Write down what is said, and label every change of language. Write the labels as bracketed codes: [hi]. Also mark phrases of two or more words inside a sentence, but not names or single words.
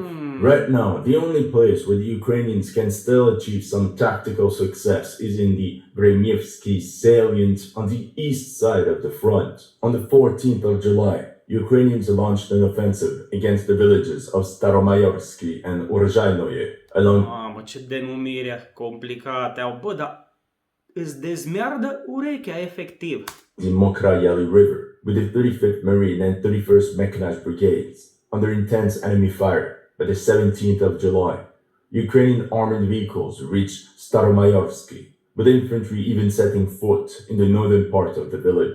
[en] Right now, the only place where the Ukrainians can still achieve some tactical success is in the Vremievsky salient on the east side of the front. On the 14th of July, Ukrainians launched an offensive against the villages of Staromayorsky and Urzhainoye along [ro] Mamă, ce denumire complicate au. Bă, dar îți dezmeardă urechea, efectiv. [en] the Mokrayali River with the 35th Marine and 31st Mechanized Brigades under intense enemy fire. By the 17th of July, Ukrainian armored vehicles reached Staromayorsky, with infantry even setting foot in the northern part of the village.